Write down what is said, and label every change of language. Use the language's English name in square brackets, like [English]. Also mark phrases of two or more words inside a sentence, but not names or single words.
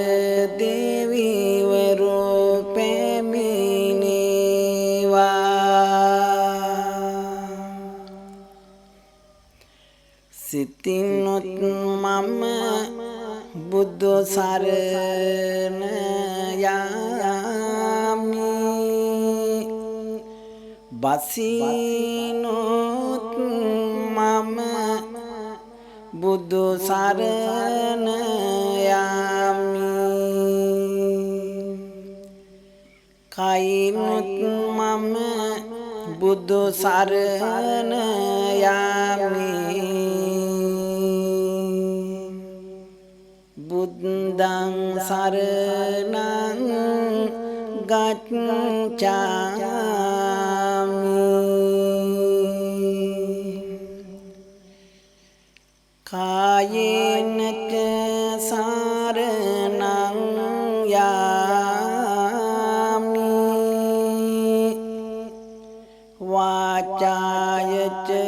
[Sinhala] දෙවිවරු පැමිණේවා සිතිනුත් මම බුදු සරණ යාමි බසිනුත් මම බුදු සරණ යාමි කයිනුත් මම බුදු සරණ යාමි [Pali] බුද්ධං සරණං ගච්ඡාමි කායේන ච සරණං යාමි වාචාය ච